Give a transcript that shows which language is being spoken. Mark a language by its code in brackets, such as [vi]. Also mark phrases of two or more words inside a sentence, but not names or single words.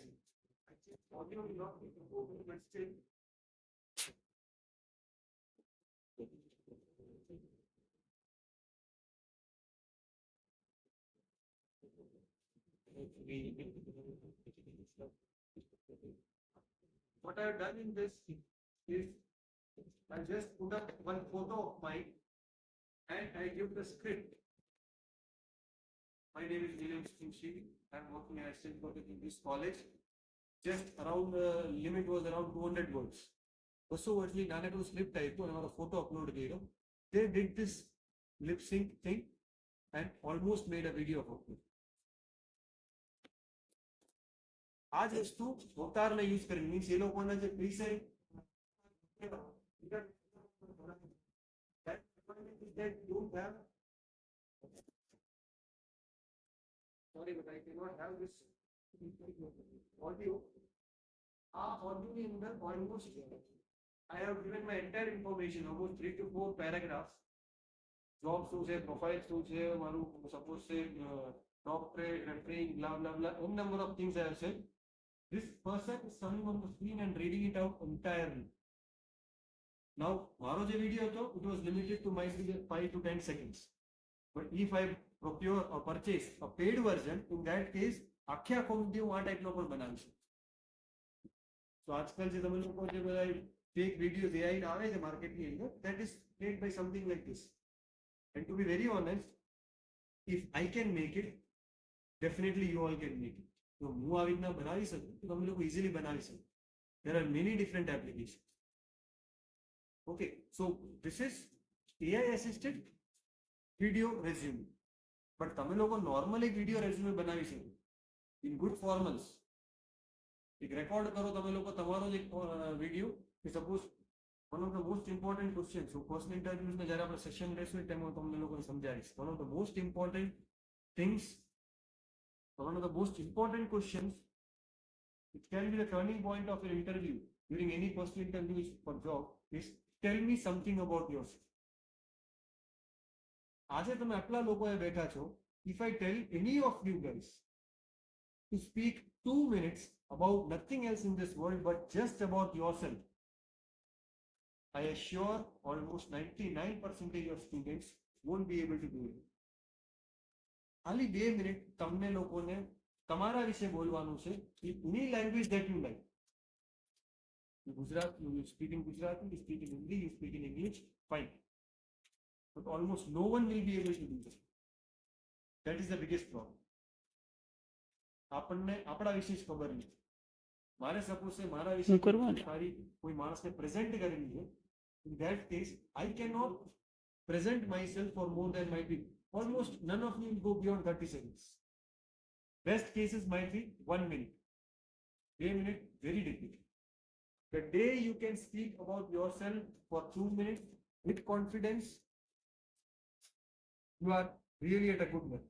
[en] Audio will not be important, but still. What I have done in this is I just put up one photo of mine and I give the script. My name is Neelam Singh. I am working as assistant professor in this college. Just around the limit was around 200 words. Also, actually, [gu] નાનકડું સ્ક્રિપ્ટ આપ્યું અને મારો ફોટો અપલોડ કર્યો. [en] They did this lip sync thing and almost made a video of it. [gu] આ જ વસ્તુ અવતારને યુઝ કરી મીન્સ એ લોકોના જે પ્રીસેટ [en] that don't have. Sorry, but I cannot have this audio. Audio in the almost I have given my entire information, almost 3 to 4 paragraphs. Job [gu] શું છે, [en] profile [gu] શું છે, મારું [en] suppose છે doctorate, referring, blah blah blah, n number of things I have said. This person is coming on the screen and reading it out entirely. Now, [gu] મારો જે video હતો, [en] it was limited to might be 5 to 10 seconds. But if I procure or purchase a paid version, in that case, [gu] આખે આખો video આ ટાઈપનો પણ બનાવી શકું. So આજકાલ જે તમે લોકો જે બધા [en] fake videos AI [gu] આવે છે માર્કેટની અંદર, [en] that is made by something like this. And to be very honest, if I can make it, definitely you all can make it. [gu] So હું આવી રીતના બનાવી શકું તો તમે લોકો easily બનાવી શકો. [en] There are many different applications. Okay, so this is AI assisted video resume. But [gu] તમે લોકો [en] normally video resume [gu] બનાવી શકો [en] in good formals. [gu] એક રેકોર્ડ કરો તમે લોકો તમારો જ વિડીયો કે સપોઝ [en] one of the most important questions. [gu] So [en] personal interviews [gu] ને જ્યારે આપણે સેશન લેશું એ ટાઈમ હું તમને લોકોને સમજાવીશ. [en] One of the most important things, one of the most important questions, it can be the turning point of your interview during any personal interview for job, is tell me something about yourself. [gu] આજે તમે આટલા લોકોએ બેઠા છો, [en] if I tell any of you guys to speak 2 minutes about nothing else in this world but just about yourself, I assure almost 99% of students won't be able to do it. [gu] ખાલી 2 મિનિટ તમને લોકોને તમારા વિશે બોલવાનું છે [en] in any language that you like. Gujarat, you speak in Gujarati, you speak in Hindi, you speak in English, fine. But almost no one will be able to do this. That is the biggest problem. [gu] આપણને આપણા વિશે જ ખબર નહીં. મારે સપોઝ છે મારા વિશે સારી કોઈ માણસને પ્રેઝન્ટ કરેલી છે. [en] In that case, I cannot present myself for more than might be almost none of you will go beyond 30 seconds. Best cases might be 1 minute. 2 minutes, very difficult. The day you can speak about yourself for 2 minutes with confidence, you are really at a good level.